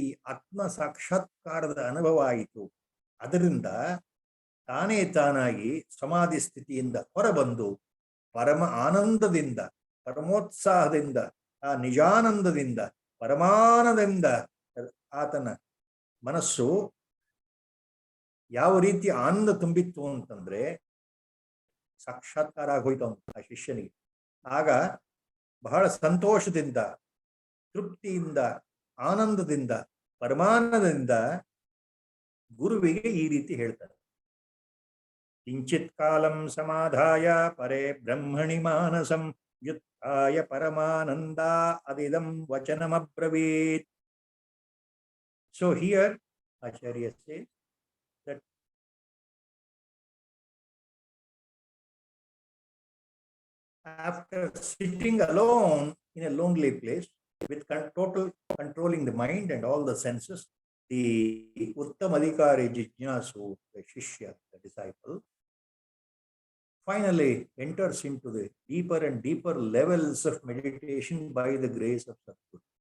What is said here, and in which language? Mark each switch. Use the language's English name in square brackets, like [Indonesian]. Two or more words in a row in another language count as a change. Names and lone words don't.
[Kannada] ಆತ್ಮ ಸಾಕ್ಷಾತ್ಕಾರದ ಅನುಭವ ಆಯಿತು, ಅದರಿಂದ ತಾನೇ ತಾನಾಗಿ ಸಮಾಧಿ ಸ್ಥಿತಿಯಿಂದ ಹೊರಬಂದು ಪರಮ ಆನಂದದಿಂದ, ಪರಮೋತ್ಸಾಹದಿಂದ, ಆ ನಿಜಾನಂದದಿಂದ, ಪರಮಾನಂದದಿಂದ ಆತನ ಮನಸ್ಸು ಯಾವ ರೀತಿ ಆನಂದ ತುಂಬಿತ್ತು ಅಂತಂದ್ರೆ ಸಾಕ್ಷಾತ್ಕಾರ ಆಗೋಯ್ತು ಆ ಶಿಷ್ಯನಿಗೆ. ಆಗ ಬಹಳ ಸಂತೋಷದಿಂದ, ತೃಪ್ತಿಯಿಂದ, ಆನಂದದಿಂದ, ಪರಮಾನಂದದಿಂದ ಗುರುವಿಗೆ ಈ ರೀತಿ ಹೇಳ್ತಾರೆ. [Sanskrit] किञ्चित् कालं समाधाय परे ब्रह्मणि मानसम् उत्थाय परमानन्द अदिदम् वचनम् अब्रवीत्. [English] So here Acharya says that after sitting alone in a lonely place with total controlling the mind and all the senses, the Uttamadhikari Jijnasu, the Shishya, the disciple, finally enters into the deeper and deeper levels of meditation by the grace of Sadguru.